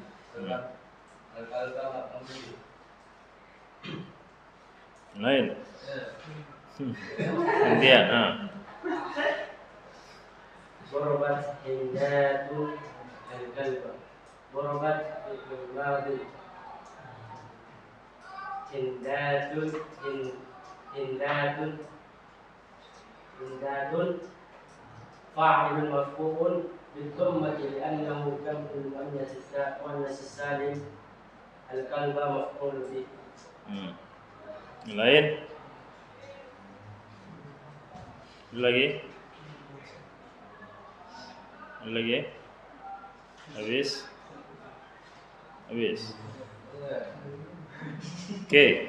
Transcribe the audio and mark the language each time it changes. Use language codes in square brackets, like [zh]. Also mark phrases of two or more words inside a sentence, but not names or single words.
[ar] Sebab الكلب مفعول به. [id] Lain. Gantian. [ar] ضربت هند الكلب. ضربت فعل ماض هند فاعل مرفوع بالضمة لأنه جمع المؤنث السالم. الكلب مفعول به. [id] Yang lain? Lagi? Habis? Oke.